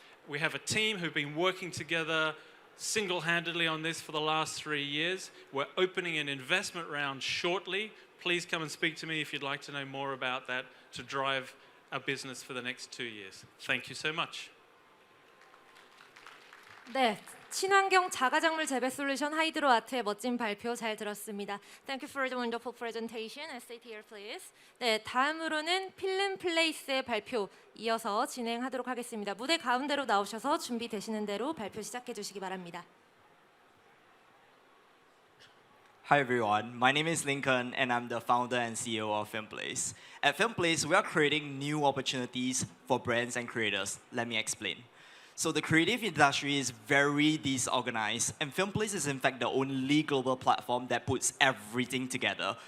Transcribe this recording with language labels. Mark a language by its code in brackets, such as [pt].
[en] We have a team who've been working together single-handedly on this for the last 3 years. We're opening an investment round shortly. Please come and speak to me if you'd like to know more about that to drive our business for the next 2 years. Thank you so much. [ko] 네, 친환경 자가작물 재배 솔루션 하이드로아트의 멋진 발표 잘 들었습니다. [en] Thank you for the wonderful presentation. Sit here, please. [ko] 네, 다음으로는 필름플레이스의 발표 이어서 진행하도록 하겠습니다. 무대 가운데로 나오셔서 준비되시는 대로 발표 시작해 주시기 바랍니다. [en] Hi everyone, my name is Lincoln and I'm the founder and CEO of Filmplace. At Filmplace, we are creating new opportunities for brands and creators. Let me explain. So the creative industry is very disorganized and Filmplace is in fact the only global platform that puts everything together.